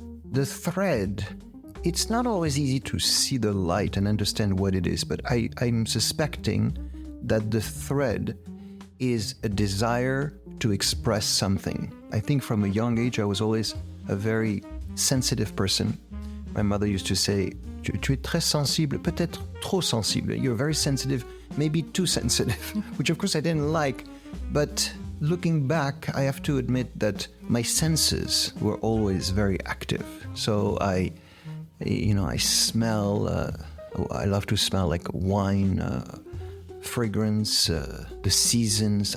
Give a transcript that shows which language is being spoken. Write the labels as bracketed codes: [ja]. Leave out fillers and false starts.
[en] The thread, it's not always easy to see the light and understand what it is, but I'm suspecting that the thread is a desire to express something. I think from a young age, I was always a very sensitive person. My mother used to say, [fr] tu es très sensible, peut-être trop sensible. [en] You're very sensitive, maybe too sensitive, which of course I didn't like. But looking back, I have to admit that my senses were always very active. So I smell, I love to smell like wine, fragrance, the seasons.